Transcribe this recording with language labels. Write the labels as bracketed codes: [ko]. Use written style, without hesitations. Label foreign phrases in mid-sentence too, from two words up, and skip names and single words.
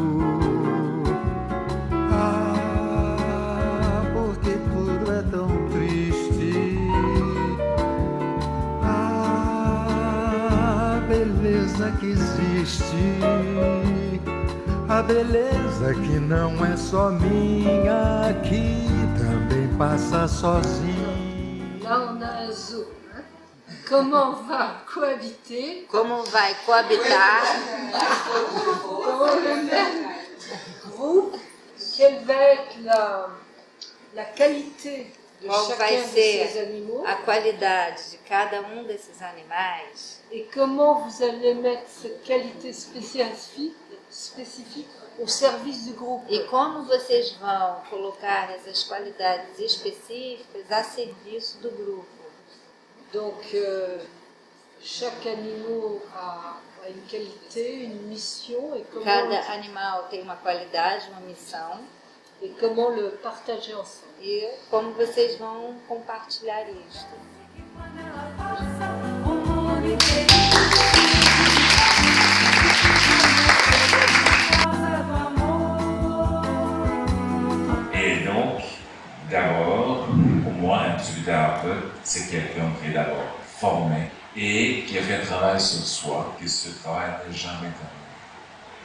[pt] Ah, porque tudo é tão triste. Ah, a beleza que existe, a beleza que não é só minha, que também passa sozinha. [fr] Là, on a un zoo. Comment on va cohabiter? [pt] Como vai coabitar [fr] Dans le même groupe? Quelle va être la qualité de [pt] qual [fr] chacun [pt] vai [fr] de ces [pt] ser [fr] animaux? [pt] a qualidade de cada desses animais [fr] Et comment vous allez mettre cette qualité spécifique au service du groupe? [pt] e como vocês vão colocar essas qualidades específicas a serviço do grupo. [fr] Donc, chaque animal a une qualité, une mission, et [pt] Cada animal tem uma qualidade, uma missão, [fr] comment le partager ensemble. [pt] e como vocês vão compartilhar isto. [fr] Et donc, d'abord, pour moi, un psychothérapeute, c'est quelqu'un qui est d'abord formé et qui a fait un travail sur soi, que ce travail n'est jamais terminé.